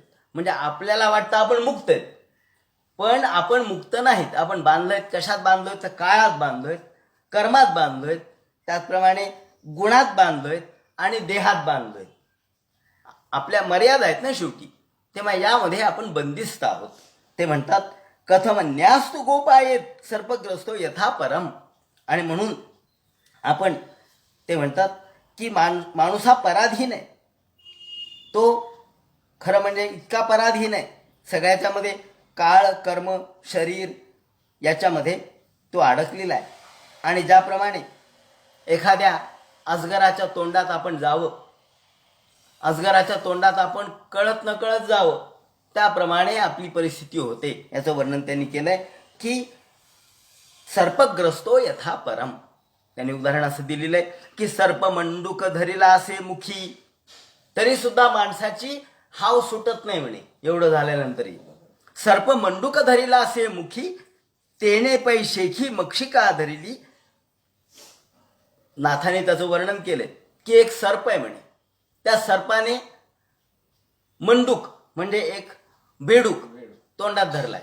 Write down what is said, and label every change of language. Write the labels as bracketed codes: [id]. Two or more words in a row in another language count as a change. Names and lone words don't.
[mr] म्हणजे आपल्याला वाटतं आपण मुक्त आहेत, पण आपण मुक्त नाहीत. आपण बांधलोय. कशात बांधलोय? तर काळात बांधलोय, कर्मात बांधलोय, त्याचप्रमाणे गुणात बांधलोय आणि देहात बांधलोय. आपल्या मर्यादा आहेत ना शेवटी, तेव्हा यामध्ये आपण बंदिस्त आहोत. ते म्हणतात [sa] कथम न्यास्तु गोपायेत सर्पग्रस्तो यथा परम. [mr] आणि म्हणून आपण, ते म्हणतात की माणूस हा पराधीन आहे. तो खरं म्हणजे इतका पराधीन आहे सगळ्याच्या मध्ये, काळ, कर्म, शरीर याच्यामध्ये तो अडकलेला आहे. आणि ज्याप्रमाणे एखाद्या अजगराच्या तोंडात आपण जावं, अजगराच्या तोंडात आपण कळत न कळत जावं, त्याप्रमाणे आपली परिस्थिती होते. याचं वर्णन त्यांनी केलंय की [sa] सर्पग्रस्तो यथा परम. [mr] त्यांनी उदाहरण असं दिलेलं आहे की सर्प मंडूक धरिला असे मुखी, तरी सुद्धा माणसाची हाव सुटत नाही म्हणे. एवढं झाल्यानंतरही सर्प मंडूक धरिला असे मुखी, तेने पैशेखी मक्षिका धरिली. नाथाने त्याचं वर्णन केलंय की एक सर्प आहे म्हणे, त्या सर्पाने मंडूक म्हणजे एक बेडूक तोंडात धरलाय.